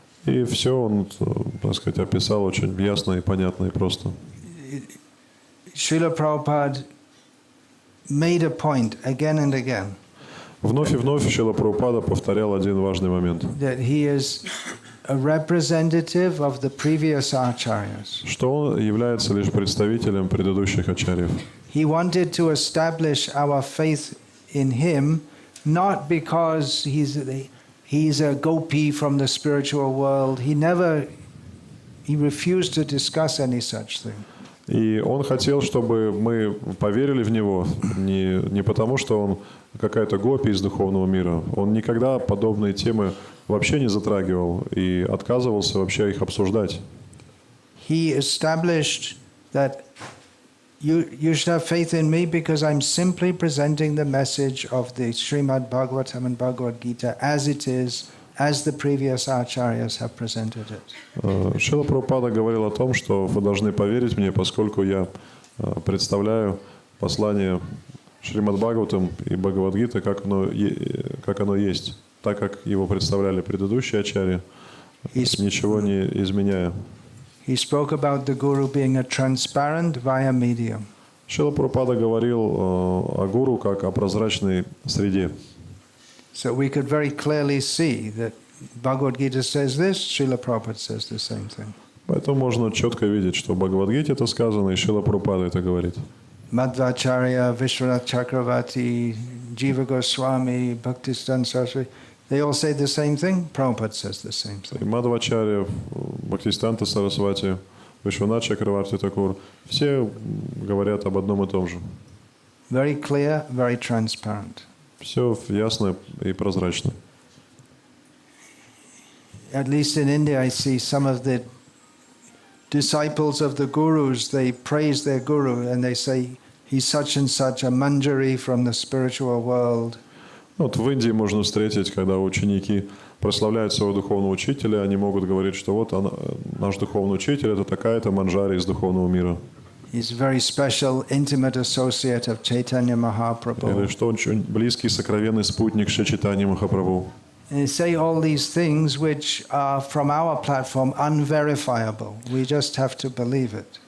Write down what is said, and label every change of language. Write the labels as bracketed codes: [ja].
[ru] И все он, так сказать, описал очень ясно и понятно и просто. [en] Srila Prabhupada made a point again and again [ru] Вновь и вновь Шрила Прабхупада повторял один важный момент. [en] that he is a representative of the previous acharyas. [ru] Что он является лишь представителем предыдущих ачарьев. [en] He wanted to establish our faith in him, not because he's a gopi from the spiritual world. He refused to discuss any such thing. [ru] И он хотел, чтобы мы поверили в него не потому, что он какая-то гопи из духовного мира. Он никогда подобные темы вообще не затрагивал и отказывался вообще их обсуждать. [en] He established that you should have faith in me because I'm simply presenting the message of the Srimad Bhagavatam and Bhagavad Gita as it is, as the previous acharyas have presented it. [ru] Шрила Прабхупада говорил о том, что вы должны поверить мне, поскольку я представляю послание Шримад Бхагаватам и Бхагавад-гиты, как оно есть, так как его представляли предыдущие ачарьи, ничего не изменяя. [en] He spoke about the Guru being a transparent via medium. [ru] Шрила Прабхупада говорил о гуру как о прозрачной среде. [en] So we could very clearly see that Bhagavad Gita says this, Srila Prabhupada says the same thing. [ru] Поэтому можно четко видеть, что в Бхагавад-гите это сказано, и Шрила Прабхупада это говорит. [en] Madhvacharya, Vishwanath Chakravarti, Jiva Goswami, Bhaktisiddhanta Saraswati, they all say the same thing. Prabhupada says the same [ru] И [en] thing. [ru] Мадхвачарья, Бхактисиданта Сарасвати, Вишванат Чакраварти Такур, все говорят об одном и том же. [en] Very clear, very transparent. [ru] Все ясно и прозрачно. [en] At least in India, I see some of the disciples of the gurus, they praise their guru and they say, he's such and such a manjari from the spiritual world. [ru] Вот в Индии можно встретить, когда ученики прославляют своего духовного учителя, они могут говорить, что вот наш духовный учитель – это такая-то манджари из духовного мира. [en] He's a very special, intimate associate of Chaitanya Mahaprabhu. [ru] Или что он очень близкий, сокровенный спутник Шри Чайтаньи Махапрабху. [en] And they say all these things which are from our platform unverifiable. We just have to believe it.